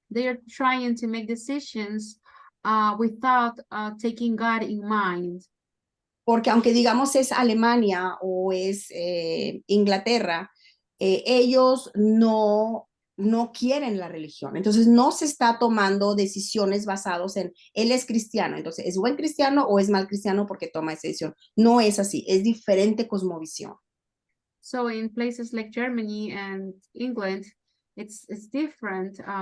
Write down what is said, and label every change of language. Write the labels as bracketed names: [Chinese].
[English] They are trying to make decisions without taking God in mind. [Spanish] Porque aunque digamos es Alemania o es Inglaterra, ellos no quieren la religión. Entonces no se está tomando decisiones basadas en él es cristiano, entonces es buen cristiano o es mal cristiano porque toma esa decisión. No es así, es diferente cosmovisión. [English] So in places like Germany and England, it's different.